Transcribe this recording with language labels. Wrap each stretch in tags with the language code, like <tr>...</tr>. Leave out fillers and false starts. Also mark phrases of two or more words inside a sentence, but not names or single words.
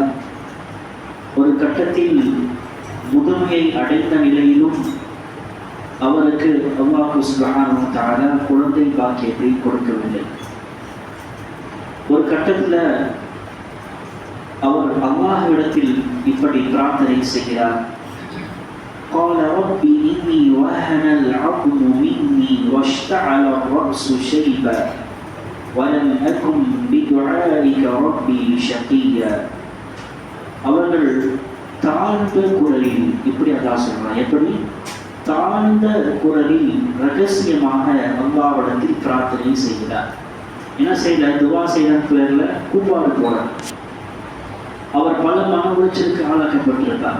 <ta>ஒரு கட்டத்தில் முதுமையை அடைந்த நிலையிலும் அவருக்கு அல்லாஹ்</ta> <ar>سبحانه وتعالى</ar> <ta>குழந்தை பாக்கியத்தை கொடுக்கவில்லை. ஒரு கட்டத்தில் அவர் அல்லாஹ்விடத்தில் இப்படி பிரார்த்தனை செய்கிறார்.</ta> <ar>قال رب إني وهن العظم مني واشتعل الرأس شيبا ولم أكن بدعائك ربي شقيا.</ar> <ta>அவர்கள் தாழ்ந்த குரலில் இப்படி அல்லாஹ் சொல்றான். எப்படி? தாழ்ந்த குரலில் ரகசியமாக அல்லாஹ்விடத்தில் பிரார்த்தனை செய்கிறார். என்ன செய்யல? துவா செய்யற பேர்ல கூப்பாடு போல அவர் பல மன உளைச்சலுக்கு ஆளாக்கப்பட்டிருக்கார்.</ta>